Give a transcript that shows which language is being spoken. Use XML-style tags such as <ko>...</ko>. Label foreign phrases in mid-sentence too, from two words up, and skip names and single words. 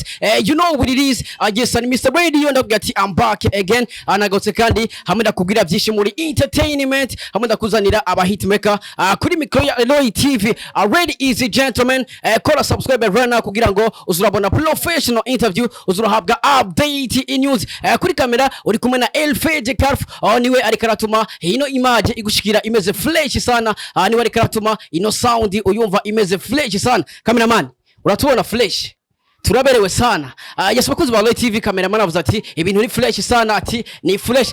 <en>You know what it is. Yes, and Mr. Radio ndagati I'm back again.</en> <rn>Anagotse kandi hamwe ndakubwira byinshi muri entertainment, hamwe ndakuzanira aba hitmaker kuri micro ya Loy TV.</rn> <en>Already easy gentlemen,</en> <rn>kola</rn> <en>subscribe right now</en> <rn>kugira ngo uzurabona</rn> <en>professional interview,</en> <rn>uzurahabwa</rn> <en>update in news.</en> <rn>Kuri kamera uri kumwe na Elfeje Karf, niwe ari karatuma ino image igushikira imeze fresh sana, niwe ari karatuma ino sound uyumva imeze fresh sana. Cameraman uratubona fresh turaberewe sana. Yes, bakozi ba Loy TV cameraman avuze ati ibintu ni fresh sana, ati ni fresh.</rn>